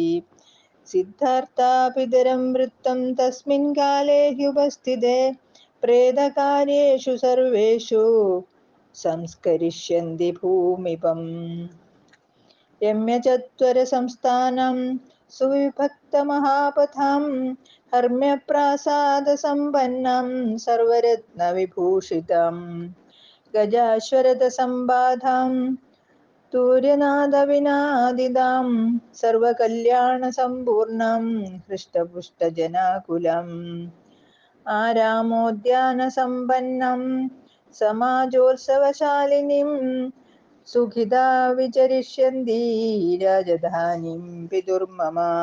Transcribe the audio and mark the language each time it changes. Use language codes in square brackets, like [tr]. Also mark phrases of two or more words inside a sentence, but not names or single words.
[sa] सिद्धार्थापितरं वृत्तं तस्मिन् काले ह्युपस्थिते प्रेतकार्येषु सर्वेषु संस्करिष्यन्ति भूमिपम्. रम्यचत्वरसंस्थानं സുവിഭക്തമഹാപഥാം ഹർമ്മ്യപ്രാസാദസമ്പന്നാം സർവരത്നവിഭൂഷിതാം ഗജാശ്വരഥസമ്ബാധാം തൂര്യനാദവിനാദിതാം സർവകല്യാണസമ്പൂർണം ഹൃഷ്ടപുഷ്ടജനാകുലം ആരാമോദ്യാനസമ്പന്നം സമാജോത്സവശാലിനിം സുഖിതാ വിചരിഷ്യന്തി രാജധാനിം പിതുർമമ